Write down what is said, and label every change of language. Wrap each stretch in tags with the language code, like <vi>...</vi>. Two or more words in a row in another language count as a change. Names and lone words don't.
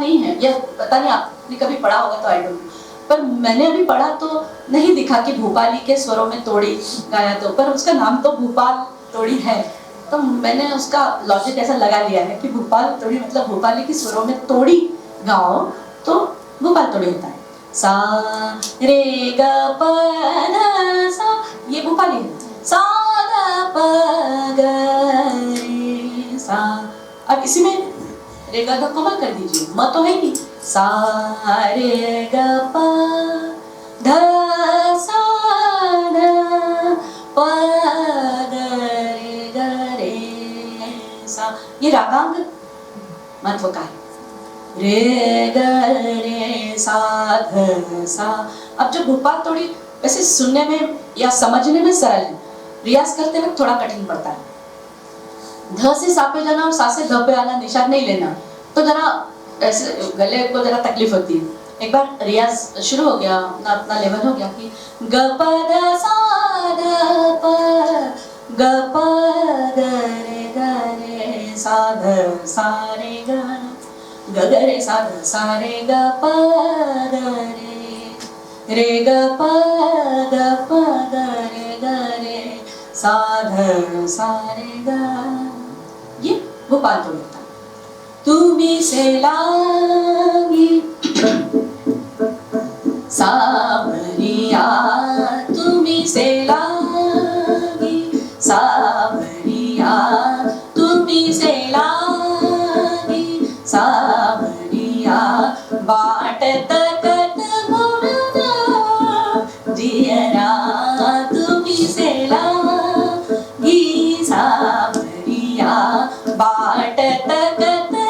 <hi>या पता नहीं आपने कभी पढ़ा होगा तो</hi> <en>I don't know.</en> <hi>पर मैंने अभी पढ़ा तो नहीं दिखा कि भूपाली के स्वरों में तोड़ी गाया, तो पर उसका नाम तो भूपाल तोड़ी है, तो मैंने उसका लॉजिक ऐसा लगा लिया है कि भूपाल तोड़ी मतलब भूपाली के स्वरों में तोड़ी गाओ तो भूपाल तोड़ी होता है। सा रे ग प ध सा, ये भूपाली है। सा ध प ग रे सा। अब इसी में रे ग ध कोमल कर दीजिए, म तो है नहीं। सा रे ग प ध सा ध प ग रे सा, ये रागांग महत्व का है। रे ग रे सा ध सा। अब जब भूपाल तोड़ी वैसे सुनने में या समझने में सरल है, रियाज करते वक्त थोड़ा कठिन पड़ता है। ध से सा पे जाना और सा से ध पे आना, निशान नहीं लेना, तो जरा ऐसे गले को जरा तकलीफ होती है। एक बार रियाज शुरू हो गया, अपना लेवल हो गया कि ग प ध सा ध प ग प ग रे सा ध सा रे ग ग रे सा ध सा रे ग प रे ग प ग रे सा ध सा रे ग, ये भोपाल तोड़ी होता है। तुम्ही से लागी सावरिया, तुम्ही से लागी सावरिया, तुम्ही से लागी सावरिया, बाट तकत मुरदा जियरा, तुम्ही से लागी सावरिया, बाट तकत</hi>